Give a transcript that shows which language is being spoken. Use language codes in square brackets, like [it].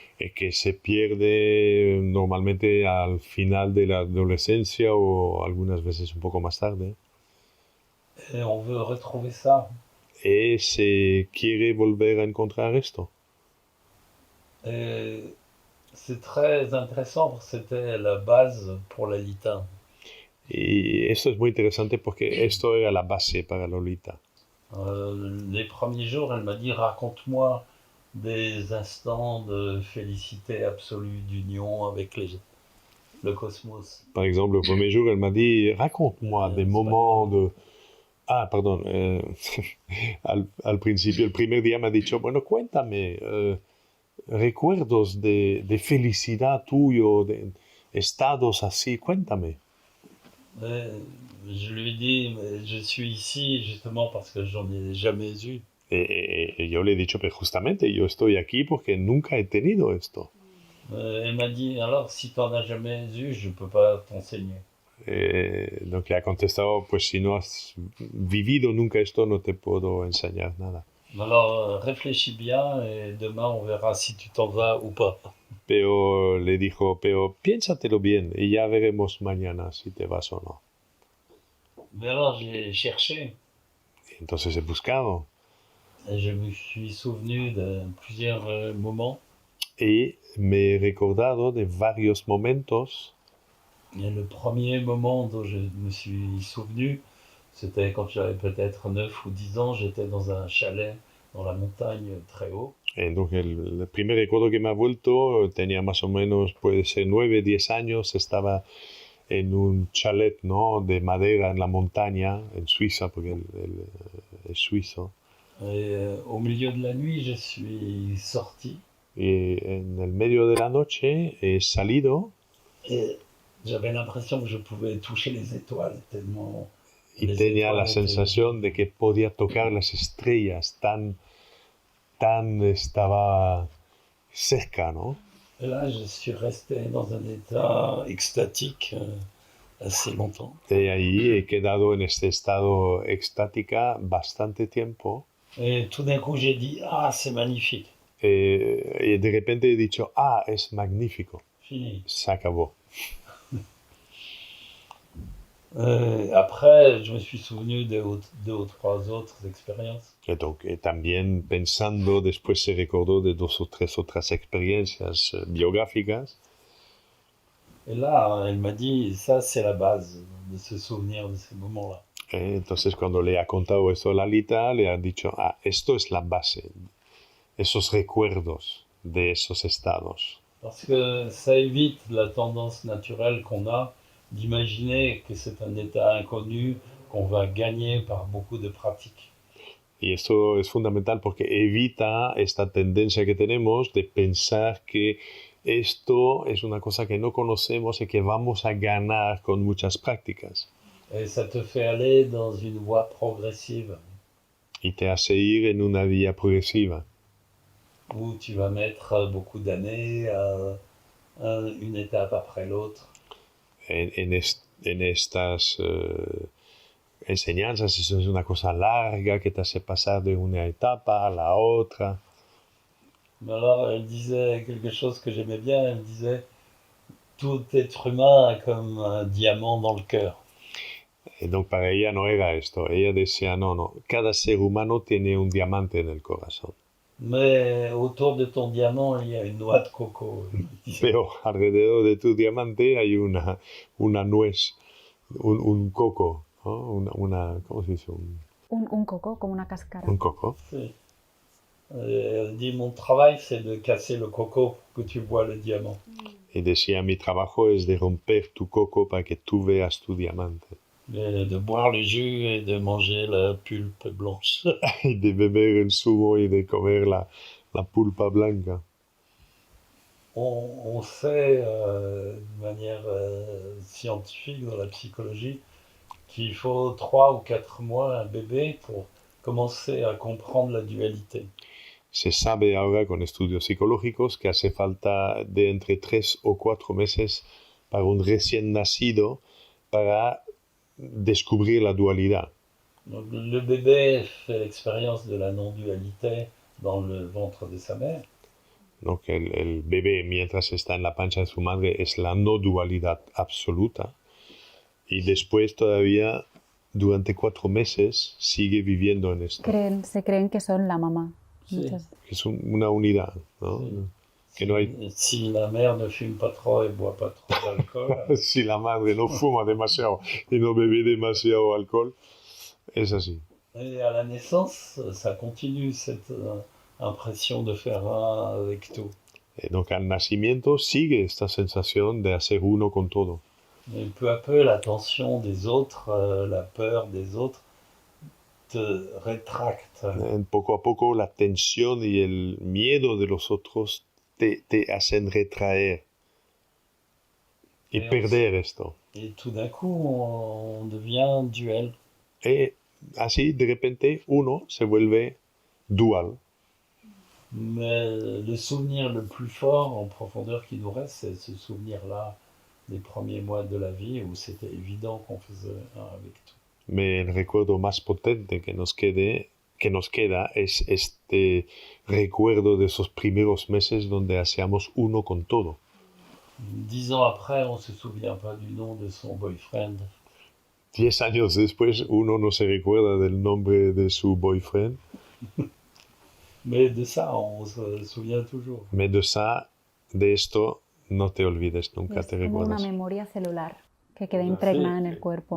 [es] Y que se pierde normalmente al final de la adolescencia o algunas veces un poco más tarde. [fr] Et on veut retrouver ça. [es] Y se quiere volver a encontrar esto. [fr] Et c'est très intéressant parce que c'était la base pour Lalita. [es] Y esto es muy interesante porque esto era la base para Lolita. [fr] Les premiers jours, elle m'a dit raconte-moi des instants de félicité absolue, d'union avec le cosmos. Par exemple, le premier jour, elle m'a dit raconte-moi des moments de... [es] Ah, perdón. Al principio, el primer día me ha dicho, bueno, cuéntame recuerdos de felicidad tuyo, de estados así, cuéntame. [fr] Je lui ai dit, je suis ici justement parce que j'en ai jamais eu. [es] Y yo le he dicho, pero justamente yo estoy aquí porque nunca he tenido esto. [fr] Elle m'a dit, alors si tu n'en as jamais eu, je ne peux pas t'enseigner. Donc [es] le ha contestado, pues si no has vivido nunca esto, no te puedo enseñar nada. [fr] Alors réfléchis bien et demain on verra si tu t'en vas ou pas. [es] Pero le dijo, pero piénsatelo bien y ya veremos mañana si te vas o no. [fr] Mais alors j'ai cherché. [es] Entonces he buscado. [fr] Et je me suis souvenu de plusieurs moments. [es] Y me he recordado de varios momentos. [fr] Et le premier moment dont je me suis souvenu, c'était quand j'avais peut-être 9 ou 10 ans, j'étais dans un chalet dans la montagne très haut. Donc [es] el primer recuerdo que me ha vuelto, tenía más o menos, puede ser 9, 10 años, estaba en un chalet, ¿no?, de madera en la montaña, en Suiza, porque él es suizo. [fr] Et au milieu de la nuit, je suis sorti. [es] Y en el medio de la noche he salido. [fr] Et j'avais l'impression que je pouvais toucher les étoiles tellement... [es] Y tenía la sensación de que podía tocar las estrellas, tan estaba cerca, ¿no? [fr] Et là, je suis resté dans un état extatique assez longtemps. [es] Y ahí he quedado en este estado extática bastante tiempo. [fr] Et tout d'un coup, j'ai dit, ah, c'est magnifique. [es] Y de repente he dicho, ah, es magnífico. [fr] Fini. [es] Se acabó. [fr] Après, je me suis souvenu de 2 ou 3 autres expériences. [es] Y donc, también pensando, después se recordó de 2 o 3 otras experiencias biográficas. [fr] Et là, elle m'a dit, ça, c'est la base de se souvenir de ces moments-là. [es] Entonces, cuando le ha contado esto a Lalita, le ha dicho, ah, esto es la base, esos recuerdos de esos estados. [fr] Parce que ça évite la tendance naturelle qu'on a d'imaginer que c'est un état inconnu qu'on va gagner par beaucoup de pratiques. [es] Y esto es fundamental porque evita esta tendencia que tenemos de pensar que esto es una cosa que no conocemos y que vamos a ganar con muchas prácticas. [fr] Et ça te fait aller dans une voie progressive. [es] Y te hace ir en una vía progresiva. [fr] Où tu vas mettre beaucoup d'années à une étape après l'autre. [es] En estas enseñanzas, eso es una cosa larga que te hace pasar de una etapa a la otra. [fr] Mais alors, elle disait quelque chose que j'aimais bien, elle disait « Tout être humain a comme un diamant dans le cœur ». [es] Y donc para ella no era esto, ella decía, no, cada ser humano tiene un diamante en el corazón. [fr] Mais autour de ton diamant, il y a une noix de coco. [es] Pero alrededor de tu diamante hay una nuez, un coco, ¿no? ¿Cómo se dice? Un coco, como una cáscara. Un coco. Sí. [fr] Elle dit, mon travail, c'est de casser le coco pour que tu vois le diamant. [es] Y decía, mi trabajo es de romper tu coco para que tú veas tu diamante. [fr] De boire le jus et de manger la pulpe blanche. [es] Y de beber el zumo y de comer la pulpa blanca. [fr] On sait de manière scientifique dans la psychologie qu'il faut 3 ou 4 mois à un bébé pour commencer à comprendre la dualité. [es] Se sabe ahora con estudios psicológicos que hace falta de entre 3 o 4 meses para un recién nacido para descubrir la dualidad. [fr] Donc, le bébé fait l'expérience de la non-dualité dans le ventre de sa mère. [es] ¿No? Que el bebé, mientras está en la pancha de su madre, es la no dualidad absoluta. Y después todavía, durante 4 meses, sigue viviendo en esto. Se creen que son la mamá. Sí. Es una unidad, ¿no? Sí. Que no hay... [fr] Si la mère ne fume pas trop et boit pas trop d'alcool. [es] Si la madre no fuma demasiado y no bebe demasiado alcohol, es así. [fr] Et à la naissance, ça continue cette impression de faire un avec tout. Donc [es] al nacimiento sigue esta sensación de hacer uno con todo. [fr] Et peu à peu, la tension des autres, la peur des autres, te rétracte. [es] Poco a poco la tensión y el miedo de los otros te hacen retraer y perder esto. [fr] Et tout d'un coup, on devient duel. [es] Y así, de repente, uno se vuelve dual. [fr] Mais le souvenir le plus fort en profondeur qui nous reste, c'est ce souvenir-là des premiers mois de la vie où c'était évident qu'on faisait un avec tout. Mais [es] el recuerdo más potente que nos queda es este recuerdo de esos primeros meses donde hacíamos uno con todo. [fr] 10 ans après, on se souvient pas du nom de son boyfriend. [es] 10 años después, uno no se recuerda del nombre de su boyfriend. [fr] Mais de ça, on se souvient toujours. Mais [es] de esto, no te olvides, nunca es te como recuerdas. una memoria celular que queda impregnada en el cuerpo.